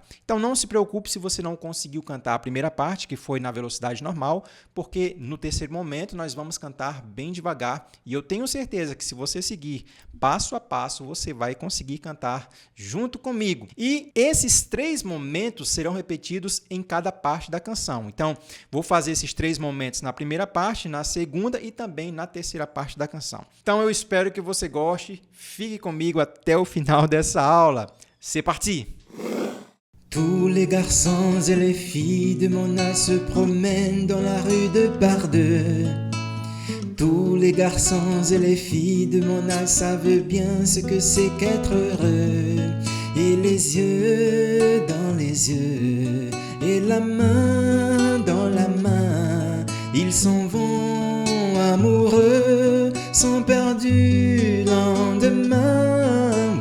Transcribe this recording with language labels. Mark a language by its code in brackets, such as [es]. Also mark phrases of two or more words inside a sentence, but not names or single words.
[pt] Então, não se preocupe se você não conseguiu cantar a primeira parte, que foi na velocidade normal, porque no terceiro momento nós vamos cantar bem devagar e eu tenho certeza que se você seguir passo a passo, você vai conseguir cantar junto comigo. E esses 3 momentos serão repetidos em cada parte da canção. Então, vou fazer esses 3 momentos na primeira parte, na segunda e também na terceira parte da canção. Então, eu espero que você goste. Fique comigo até o final dessa aula. [fr] C'est parti! Tous les garçons et les filles de mon âge se promènent dans la rue de par deux. Tous les garçons et les filles de mon âge savent bien ce que c'est qu'être heureux. Et les yeux dans les yeux, et la main dans la main, ils s'en vont amoureux, sont perdus lendemain.